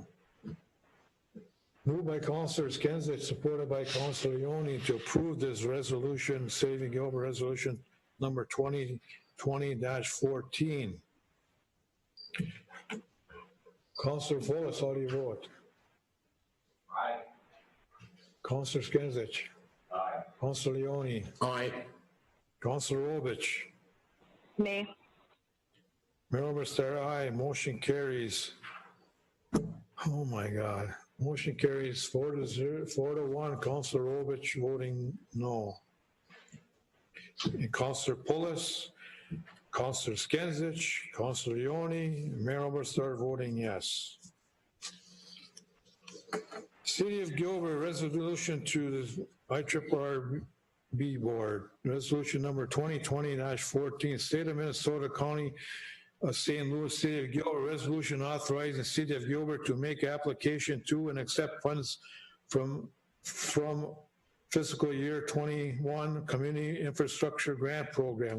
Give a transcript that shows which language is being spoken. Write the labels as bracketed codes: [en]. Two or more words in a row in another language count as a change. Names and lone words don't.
[en] Moved by Councilor Skenzich, supported by Councilor Ioni to approve this resolution, saving Gilbert resolution number 2020-14. Councilor Volas, how do you vote? Aye. Councilor Skenzich. Aye. Councilor Ioni. Aye. Councilor Ovich. Nay. Mayor Oberstar, aye. Motion carries. Oh my God. Motion carries 4-1. Councilor Robich voting no. And Councilor Pulis, Councilor Skenzich, Councilor Ioni, Mayor Oberstar voting yes. City of Gilbert resolution to the IRRB board, resolution number 2020-14, State of Minnesota, County of St. Louis, City of Gilbert, resolution authorizing the City of Gilbert to make application to and accept funds from fiscal year 21 Community Infrastructure Grant Program.